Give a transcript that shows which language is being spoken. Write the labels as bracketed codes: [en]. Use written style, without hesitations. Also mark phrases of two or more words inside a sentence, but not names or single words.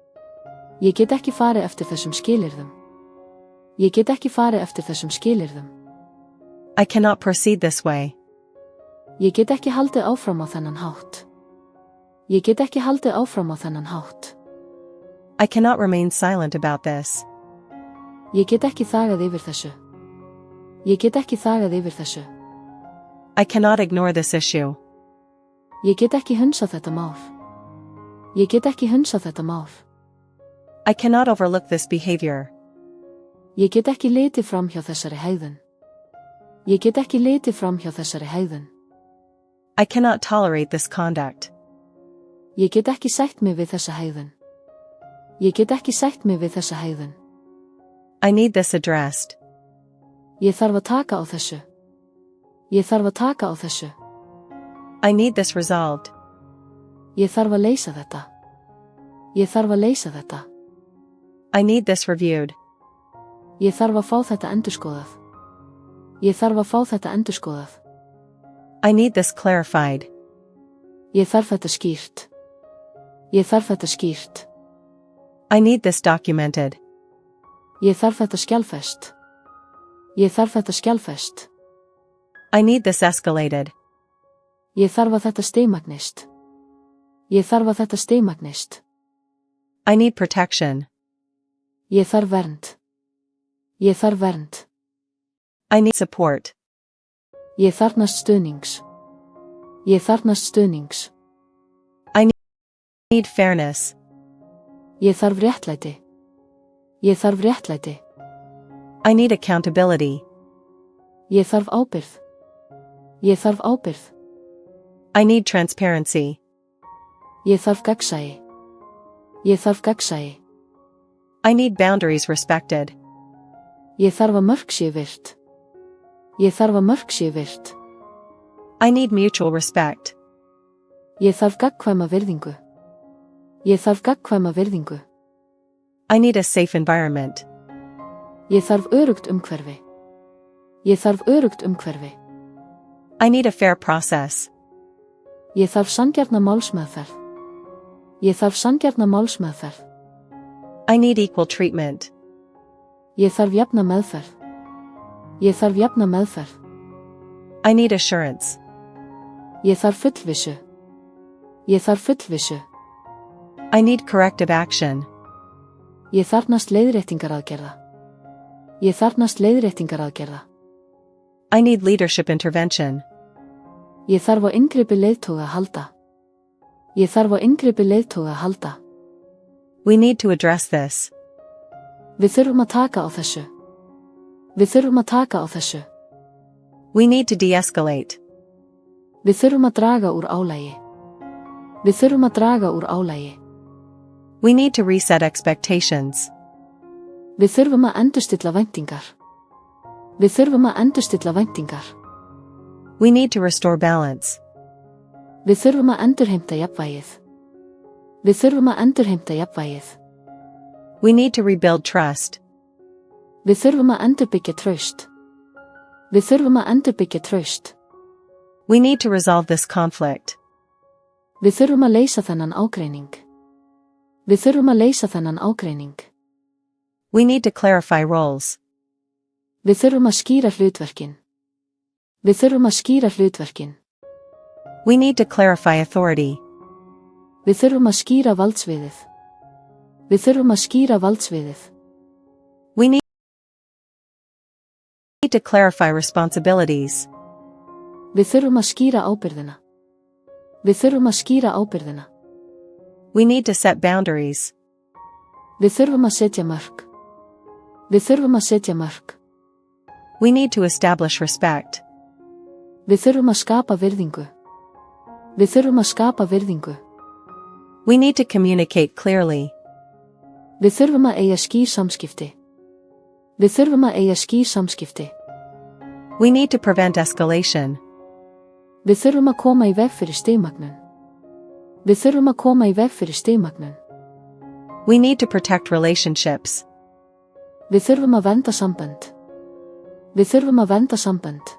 [is] Ég get ekki farið eftir þessum skilyrðum. Ég get ekki farið eftir þessum skilyrðum. [en] I cannot proceed this way. [is] Ég get ekki haldið áfram á þennan hátt. Ég get ekki haldið áfram á þennan hátt. [en] I cannot remain silent about this. [is] Ég get ekki þagað yfir þessu. Ég get ekki þagað yfir þessu. [en] I cannot ignore this issue. [is] Ég get ekki hunsað þetta mál. Ég get ekki hunsað þetta mál. [en] I cannot overlook this behavior. [is] Ég get ekki litið fram hjá þessari hegðun. Ég get ekki litið fram hjá þessari hegðun. [en] I cannot tolerate this conduct. [is] Ég get ekki sætt mig við þessa hegðun. Ég get ekki sætt mig við þessa hegðun. [en] I need this addressed. [is] Ég þarf að taka á þessu. Ég þarf að taka á þessu. [en] I need this resolved. [is] Ég þarf að leysa þetta. Ég þarf að leysa þetta. [en] I need this reviewed. [is] Ég þarf að fá þetta endurskoðað. Ég þarf að fá þetta endurskoðað. [en] I need this clarified. [is] Ég þarf þetta skýrt. Ég þarf þetta skýrt. [en] I need this documented. [is] Ég þarf þetta skjalfest. Ég þarf þetta skjalfest. [en] I need this escalated. [is] Ég þarf að þetta stigmagnist. Ég þarf að þetta stigmagnist. [en] I need protection. [is] Ég þarf vernd. Ég þarf vernd. [en] I need support. [is] Ég þarfnast stuðnings. Ég þarfnast stuðnings. [en] I need fairness. [is] Ég þarf réttlæti. Ég þarf réttlæti. [en] I need accountability. [is] Ég þarf ábyrgð. Ég þarf ábyrgð. [en] I need transparency. [is] Ég þarf gagnsæi. Ég þarf gagnsæi. [en] I need boundaries respected. [is] Ég þarf að mörk séu virt. Ég þarf að mörk séu virt. [en] I need mutual respect. [is] Ég þarf gagnkvæma virðingu. Ég þarf gagnkvæma virðingu. [en] I need a safe environment. [is] Ég þarf öruggt umhverfi. Ég þarf öruggt umhverfi. [en] I need a fair process. [is] Ég þarf sanngjarna málsmeðferð. Ég þarf sanngjarna málsmeðferð. [en] I need equal treatment. [is] Ég þarf jafna meðferð. Ég þarf jafna meðferð. [en] I need assurance. [is] Ég þarf fullvissu. Ég þarf fullvissu. [en] I need corrective action. [is] Ég þarfnast leiðréttingaraðgerða. Ég þarfnast leiðréttingaraðgerða. [en] I need leadership intervention. [is] Ég þarf á inngripi leiðtoga að halda. Ég þarf á inngripi leiðtoga að halda. [en] We need to address this. [is] Við þurfum að taka á þessu. Við þurfum að taka á þessu. [en] We need to de-escalate. [is] Við þurfum að draga úr álagi. Við þurfum að draga úr álagi. [en] We need to reset expectations. [is] Við þurfum að endurstilla væntingar. Við þurfum að endurstilla væntingar. [en] We need to restore balance. [is] Við þurfum að endurheimta jafnvægið. Við þurfum að endurheimta jafnvægið. [en] We need to rebuild trust. [is] Við þurfum að endurbyggja traust. Við þurfum að endurbyggja traust. [en] We need to resolve this conflict. [is] Við þurfum að leysa þennan ágreining. Við þurfum að leysa þennan ágreining. [en] We need to clarify roles. [is] Við þurfum að skýra hlutverkin. Við þurfum að skýra hlutverkin. [en] We need to clarify authority. [is] Við þurfum að skýra valdsviðið. Við þurfum að skýra valdsviðið. [en] We need to clarify responsibilities. [is] Við þurfum að skýra ábyrgðina. Við þurfum að skýra ábyrgðina. [en] We need to set boundaries. [is] Við þurfum að setja mörk. Við þurfum að setja mörk. [en] We need to establish respect. [is] Við þurfum að skapa virðingu. Við þurfum að skapa virðingu. [en] We need to communicate clearly. [is] Við þurfum að eiga skýr samskipti. Við þurfum að eiga skýr samskipti. [en] We need to prevent escalation. [is] Við þurfum að koma í veg fyrir stigmagnun. Við þurfum að koma í veg fyrir stigmagnun. [en] We need to protect relationships. [is] Við þurfum að vernda sambönd. Við þurfum að vernda sambönd.